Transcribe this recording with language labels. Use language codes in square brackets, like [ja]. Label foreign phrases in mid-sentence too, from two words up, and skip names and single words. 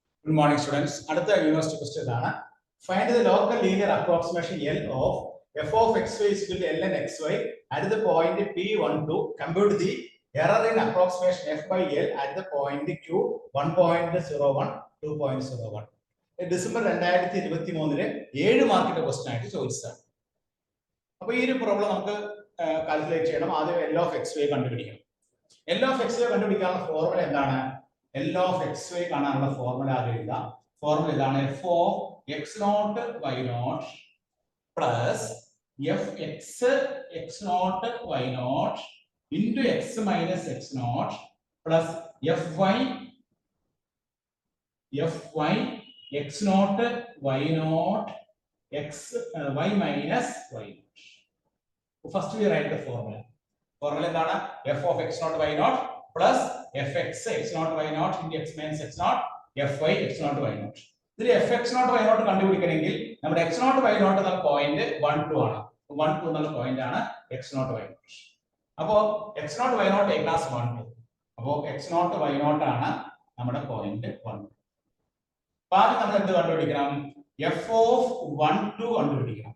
[en] Good morning, students. Another university question is find the local linear approximation L of f of xy is equal to ln xy at the point P12. Compute the error in approximation f by L at the point Q 1.01, 2.01. [ml] ഡിസംബർ 2023 7 മാർക്കിന്റെ ക്വസ്റ്റൻ ആയിട്ട് ചോദിച്ചതാണ്. അപ്പോൾ ഈ ഒരു പ്രോബ്ലം നമുക്ക് കാൽക്കുലേറ്റ് ചെയ്യണം. ആദ്യം [en] L of xy [ml] കണ്ടുപിടിക്കണം. [en] L of xy [ml] കണ്ടുപിടിക്കാനുള്ള ഫോർമുല എന്താണ്? [en] L of xy [ml] കാണാനുള്ള ഫോർമുല ആദ്യം എഴുതാം. ഫോർമുല ഇതാണ് [en] f of x naught y naught plus f x naught y naught into x minus x naught plus fy x naught y naught y minus y naught. First we write the formula. [ml] Formula എന്താണ്? [en] f of x naught y naught plus fx x naught y naught into x minus x naught fy x naught y naught. [ml] ഇതിൽ [en] fx naught y naught [ml] കണ്ടുപിടിക്കണമെങ്കിൽ നമ്മുടെ [en] x naught y naught [ml] എന്ന പോയിന്റ് 1 2 ആണ്. 1 2 എന്നുള്ള പോയിന്റ് ആണ് [en] x naught y naught. [ml] അപ്പോൾ [en] x naught y naught a class [ml] 1 2. അപ്പോൾ [en] x naught y naught [ml] ആണ് നമ്മുടെ പോയിന്റ് 1. ബാക്കി നമ്മൾ എന്ത് കണ്ടുപിടിക്കണം? [en] f of 1 2 [ml] കണ്ടുപിടിക്കണം.